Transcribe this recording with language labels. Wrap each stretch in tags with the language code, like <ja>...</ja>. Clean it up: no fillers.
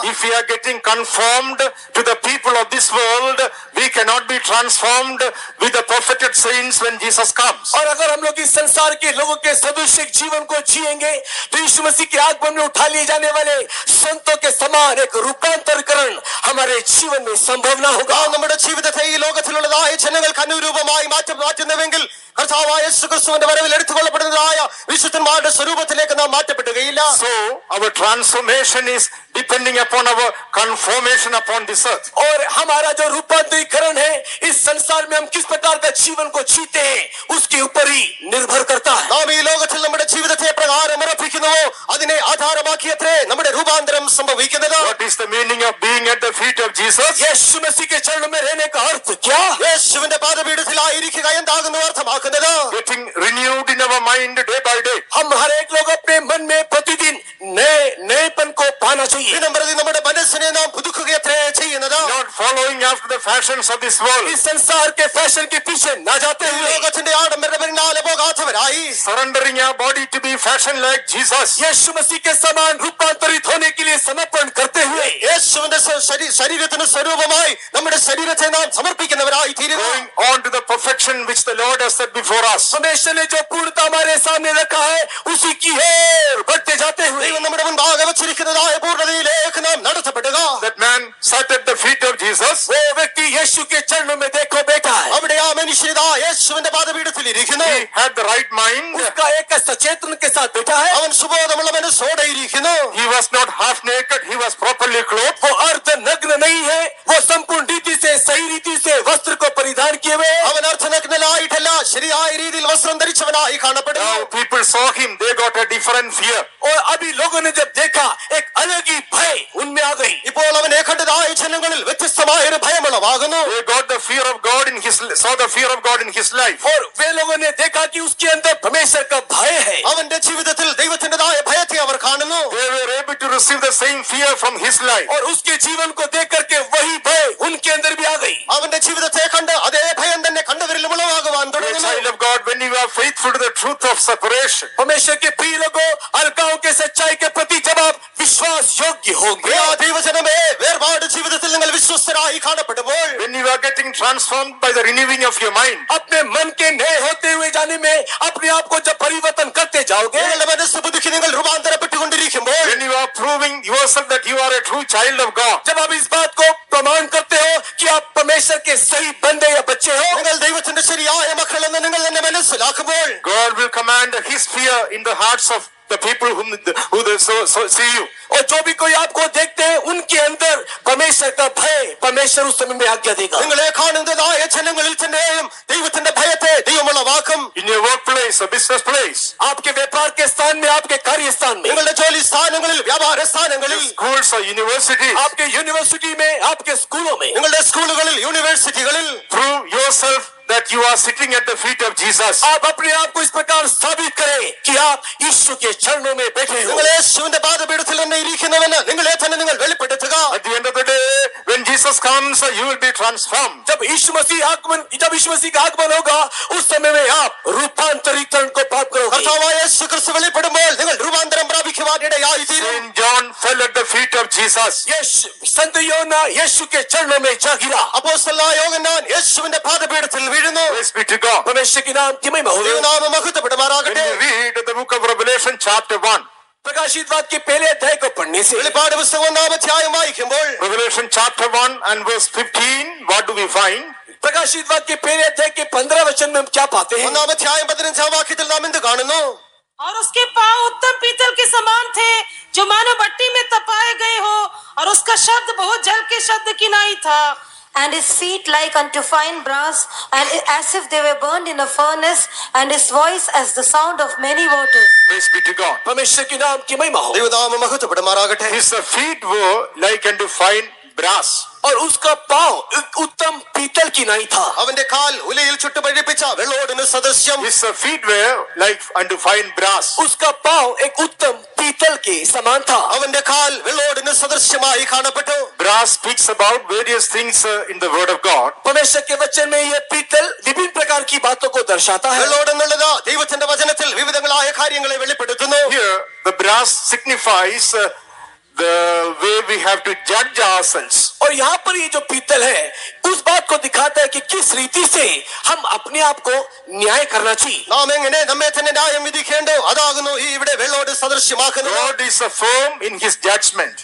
<en>If we are getting conformed to the people of this world, we cannot be transformed with the perfected saints when Jesus comes.</en> <hi>और अगर हम लोग इस संसार के लोगों के सदस्य जीवन को जिएंगे तो यीशु मसीह के आगमन में उठा लिए जाने वाले संतों के समान एक रूपांतरीकरण हमारे जीवन में संभव ना होगा.</hi> <ml>നാം നമ്മുടെ ജീവിതത്തെ ഈ ലോകത്തിലുള്ളതായ ജനങ്ങൾക്ക് അനുരൂപമായി മാറ്റുന്നുവെങ്കിൽ കർത്താവായ യേശുക്രിസ്തുവിന്റെ വരവിൽ എടുത്തുകൊള്ളപ്പെടുന്നതായ വിശുദ്ധന്മാരുടെ സ്വരൂപത്തിലേക്ക് നാം മാറ്റപ്പെടുകയില്ല.</ml> <en>So our transformation is depending upon our conformation upon this earth.</en> <hi>और हमारा जो रूपांतरीकरण है इस संसार में हम किस प्रकार का जीवन को जीते हैं उसके ऊपर ही निर्भर करता है.</hi> <ml>നാം ഈ ലോകത്തിൽ നമ്മുടെ ജീവിതത്തെ പ്രകാരം ഉറപ്പിക്കുന്നുവോ അതിനെ ആധാരമാക്കിയത്രേ നമ്മുടെ രൂപാന്തരം സംഭവിക്കുന്നത്.</ml> <en>What is the meaning of being at the feet of Jesus?</en> <hi>यीशु मसीह के चरणों में रहने का अर्थ क्या?</hi> <ml>യേശുവിന്റെ പാദപീഠത്തിലായിരിക്കുക എന്താകുന്നു അർത്ഥമാക്കുന്നത്?</ml> <en>Getting renewed in our mind day by day.</en> <hi>हम हर एक लोग अपने मन में प्रतिदिन नएपन को पाना चाहिए.</hi> <ml>ദിനം പ്രതി നമ്മുടെ മനസ്സിനെ നാം പുതുക്കുകയത്രേ ചെയ്യുന്നത്.</ml> <en>Not following after the fashions of this world.</en> <hi>इस संसार के फैशन के पीछे न जाते</hi> <ml>ഈ</ml> <hi>हुए</hi> <ml>ലോകത്തിന്റെ ആഡംബരത്തിന് പിന്നാലെ പോകാത്തവരായി</ml> <en>Surrendering our body to be fashioned like Jesus.</en> <hi>यीशु मसीह के समान रूपांतरित होने के लिए समर्पण करते हुए</hi> <ml>യേശുവിന്റെ ശരീരത്തിന് സ്വരൂപമായി നമ്മുടെ ശരീരത്തെ നാം സമർപ്പിക്കുന്നവരായി തീരുക.</ml> <en>Going on to the perfection which the Lord has set before us.</en> <hi>परमेश्वर ने जो पूर्णता हमारे सामने रखा है उसी की ओर बढ़ते जाते हुए</hi> <ml>ദൈവം നമ്മുടെ മുൻപാകെ വച്ചിരിക്കുന്നതായ പൂർണ്ണതയിലേക്ക് നാം നടത്തപ്പെടുക.</ml> <en>That man sat at the feet of Jesus.</en> <hi>वो व्यक्ति यीशु के चरणों में देखो बैठा है.</hi> <ml>അവിടെ ആ മനുഷ്യത യേശുവിന്റെ പാദപീഠത്തിൽ ഇരിക്കുന്നു.</ml> <en>He had the right mind.</en> <hi>उसका एक सचेतन के साथ बैठा है.</hi> <ml>അവൻ സുബോധമുള്ള മനസ്സോടെ ഇരിക്കുന്നു.</ml> <en>He was not half naked. He was properly clothed.</en> <hi>वो अर्ध नग्न नहीं है, वो संपूर्ण रीति से सही रीति से वस्त्र को परिधान किए हुए.</hi> <ml>അവൻ അർത്ഥനഗ്നനായിട്ടല്ല, ശരിയായ രീതിയിൽ വസ്ത്രം ധരിച്ചവനായി കാണപ്പെടുന്നു.</ml> <en>Now people saw him. They got a different fear.</en> <hi>और अभी लोगों ने जब देखा, एक अलग ही भय उनमें आ गई.</hi> <ml>ഇപ്പോൾ അവനെ കണ്ടതായ ജനങ്ങളിൽ വ്യത്യസ്തമായ ഒരു ഭയമുളവാകുന്നു.</ml> <en>They got the fear of God in his, saw the fear of God in his life.</en> <hi>और वे लोगों ने देखा कि उसके अंदर परमेश्वर का भय है.</hi> <ml>അവന്റെ ജീവിതത്തിൽ ദൈവത്തിന്റേതായ ഭയത്തെ അവർ കാണുന്നു.</ml> <en>They were able to receive the same fear from his life.</en> <hi>और उसके जीवन को देख करके वही भय उनके अंदर भी आ गई.</hi> <ml>അവന്റെ ജീവിതത്തെ കണ്ട് അതേ ഭയം തന്നെ കണ്ടവരിലും ഉളവാകുവാൻ</ml> <en>A</en> <ml>തുടങ്ങുന്നു.</ml> <en>child of God, when you are faithful to the truth of separation,</en> <hi>परमेश्वर के प्रिय लोगों, अलगाव के सच्चाई के प्रति जब आप विश्वास योग्य होंगे,</hi> <ml>പ്രിയ ദൈവജനമേ, വേർപാട് ജീവിതത്തിൽ നിങ്ങൾ വിശ്വസ്തരായി കാണപ്പെടുമ്പോൾ,</ml> <en>when you are getting transformed by the renewing of your mind,</en> <hi>अपने मन के नए होते हुए जाने में अपने आप को जब परिवर्तन करते जाओगे,</hi> <ml>നിങ്ങളുടെ മനസ്സ് പുതുക്കി നിങ്ങൾ രൂപാന്തരപ്പെട്ടുകൊണ്ടിരിക്കുമ്പോൾ,</ml> <en>when you are proving yourself that you are a true child of God,</en> <hi>जब आप इस बात को प्रमाण करते हो कि आप परमेश्वर के सही बंदे या बच्चे हो,</hi> <ml>നിങ്ങൾ ദൈവത്തിന്റെ ശരിയായ മക്കളെന്ന് നിങ്ങൾ തന്നെ മനസ്സിലാക്കുമ്പോൾ,</ml> <en>God will command his fear in the hearts of the people who they so see you.</en> <hi>और जो भी कोई आपको देखते हैं उनके अंदर परमेश्वर का भय परमेश्वर उस समय में आज्ञा देगा.</hi> <ml>നിങ്ങളെ കാണുന്നതായ ജനങ്ങളിൽ തന്നെയും ദൈവത്തിന്റെ ഭയത്തെ ദൈവമുളവാക്കും.</ml> <en>In your workplace, a business place,</en> <hi>आपके व्यापार के स्थान में, आपके कार्य स्थान में,</hi> <ml>നിങ്ങളുടെ ജോലി സ്ഥാനങ്ങളിൽ, വ്യാപാര സ്ഥാനങ്ങളിൽ,</ml> <en>schools or universities,</en> <hi>आपके यूनिवर्सिटी में, आपके स्कूलों में,</hi> <ml>നിങ്ങളുടെ സ്കൂളുകളിൽ, യൂണിവേഴ്സിറ്റികളിൽ</ml> <en>prove yourself that you are sitting at the feet of Jesus.</en> <hi>आप अपने आप को इस प्रकार साबित करें कि आप यीशु के चरणों में बैठे हो.</hi> <ml>നിങ്ങൾ യേശുവിന്റെ പാദപീഠത്തിൽ തന്നെ ഇരിക്കുന്നുവെന്ന് നിങ്ങളെ തന്നെ നിങ്ങൾ വെളിപ്പെടുത്തുക.</ml> <en>At the end of the day, when Jesus comes, you will be transformed.</en> <hi>जब यीशु मसीह का आगमन होगा, उस समय में आप रूपांतरीकरण को प्राप्त करोगे.</hi> <ml>കർത്താവായ യേശു ക്രിസ്തു വെളിപ്പെടുമ്പോൾ നിങ്ങൾ രൂപാന്തരം പ്രാപിക്കുവാൻ ഇടയായിത്തീരും.</ml> <en>Saint John fell at the feet of Jesus.</en> <hi>संत യോഹന്നാൻ यीशु के चरणों में जा गिरा.</hi> <ml>അപ്പോസ്തലനായ യോഹന്നാൻ യേശുവിന്റെ പാദപീഠത്തിൽ വീഴുന്നു.</ml> <en>Praise be to God.</en> <hi>परमेश्वर के नाम की महिमा हो.</hi> <ml>ദൈവനാമം മഹത്വപ്പെടുമാറാകട്ടെ.</ml> <en>When you read the book of Revelation chapter 1,</en> <hi>प्रकाशित वाक्य के पहले अध्याय को पढ़ने से,</hi> <ml>വെളിപ്പാട് പുസ്തകം 1-ാം അധ്യായം വായിക്കുമ്പോൾ,</ml> <en>Revelation chapter 1 and verse 15, what do we find?</en> <hi>प्रकाशित वाक्य के पहले अध्याय के 15 वचन में हम क्या पाते हैं?</hi> <ml>1-ാം അധ്യായം 15-ാം വാക്യത്തിൽ നാം എന്ത് കാണുന്നു?</ml> <hi>और उसके पांव उत्तम पीतल के समान थे, जो मानो भट्टी में तपाए गए हो, और उसका शब्द बहुत जल के शब्द की नाई था.</hi> <en>And his feet like unto fine brass, and as if they were burned in a furnace, and his voice as the sound of many waters. Praise be to God.</en> <hi>परमेश्वर के नाम की महिमा हो.</hi> <ml>ദൈവനാമം മഹത്വപ്പെടുമാറാകട്ടെ.</ml> <en>His feet were like unto fine brass.</en> <hi>और उसका पांव एक उत्तम पीतल की नाई था.</hi> <ml>അവന്റെ കാൽ ഉലയിൽ ചുട്ടുപഴിപ്പിച്ച വെള്ളോടിന് സദൃശ്യം.</ml> <en>His feet were like unto fine brass.</en> <hi>उसका पांव एक उत्तम पीतल के समान था.</hi> <ml>അവന്റെ കാൽ വെള്ളോടിന് സദൃശ്യമായി കാണപ്പെട്ടു.</ml> <en>Brass speaks about various things in the word of God.</en> <hi>परमेश्वर के वचन में यह पीतल विभिन्न प्रकार की बातों को दर्शाता है.</hi> <ml>വെള്ളോട് എന്നുള്ളത് ദൈവത്തിന്റെ വചനത്തിൽ വിവിധങ്ങളായ കാര്യങ്ങളെ വെളിപ്പെടുത്തുന്നു.</ml> <en>Here, the brass signifies the way we have to judge ourselves.</en> <hi>और यहाँ पर ये जो पीतल है उस बात को दिखाता है कि किस रीति से हम अपने आप को न्याय करना चाहिए.</hi> <ml>നാം എങ്ങനെ നമ്മെ തന്നെ ന്യായം വിധിക്കേണ്ടോ അതാകുന്നു ഈ ഇവിടെ വെള്ളോട് സദൃശ്യമാക്കുന്നത്.</ml> <en>God is firm in his judgment.</en>